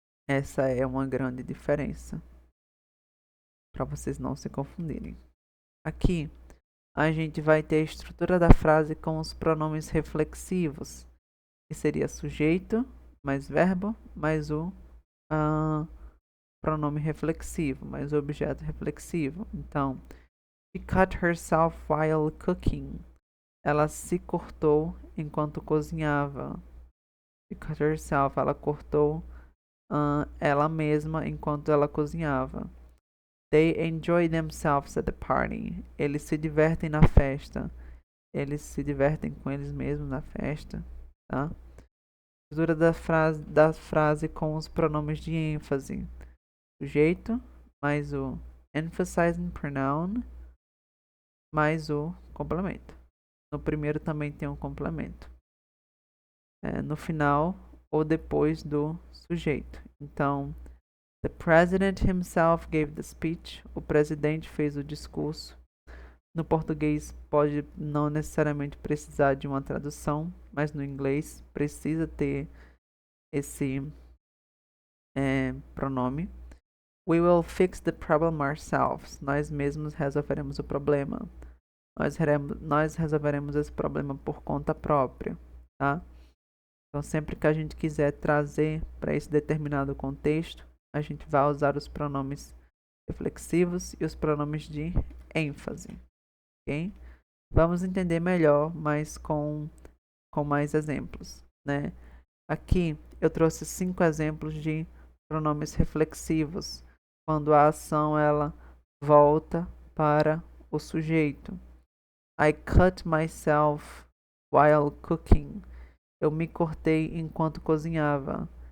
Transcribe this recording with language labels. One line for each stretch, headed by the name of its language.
Portuguese: Essa é uma grande diferença, para vocês não se confundirem. Aqui, a gente vai ter a estrutura da frase com os pronomes reflexivos, que seria sujeito, mais verbo, mais o pronome reflexivo, mais o objeto reflexivo.
English: Então, she cut herself while cooking.
Portuguese: Ela se cortou enquanto cozinhava.
English: She cut herself.
Portuguese: Ela cortou ela mesma enquanto ela cozinhava.
English: They enjoy themselves at the party.
Portuguese: Eles se divertem na festa. Eles se divertem com eles mesmos na festa, tá? Estrutura da frase com os pronomes de ênfase. Sujeito, mais o emphasizing pronoun, mais o complemento. No primeiro também tem um complemento. No final ou depois do sujeito.
English: Então, the president himself gave the speech.
Portuguese: O presidente fez o discurso. No português pode não necessariamente precisar de uma tradução, mas no inglês precisa ter esse pronome.
English: We will fix the problem ourselves.
Portuguese: Nós mesmos resolveremos o problema. Nós resolveremos esse problema por conta própria, tá? Então, sempre que a gente quiser trazer para esse determinado contexto, a gente vai usar os pronomes reflexivos e os pronomes de ênfase, ok? Vamos entender melhor, mas com mais exemplos, né? Aqui eu trouxe 5 exemplos de pronomes reflexivos, quando a ação ela volta para o sujeito.
English: I cut myself while cooking.
Portuguese: Eu me cortei enquanto cozinhava.